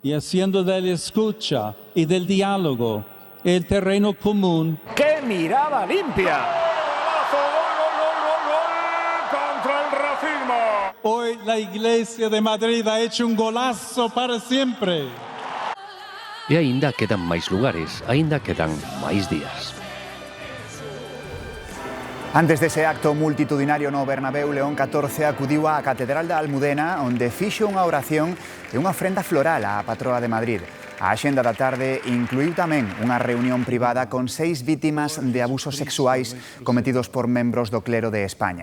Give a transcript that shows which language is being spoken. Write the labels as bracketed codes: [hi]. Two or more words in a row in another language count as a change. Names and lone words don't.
[es] y haciendo de la escucha y del diálogo el terreno común. ¡Qué mirada limpia! ¡Contra el racismo! Hoy la Iglesia de Madrid ha hecho un golazo para siempre. [gl] E aínda quedan máis lugares, aínda quedan máis días. Antes dese acto multitudinario no Bernabéu, León XIV acudiu á Catedral da Almudena, onde fixo unha oración e unha ofrenda floral á patroa de Madrid. A axenda da tarde incluiu tamén unha reunión privada con 6 vítimas de abusos sexuais cometidos por membros do clero de España.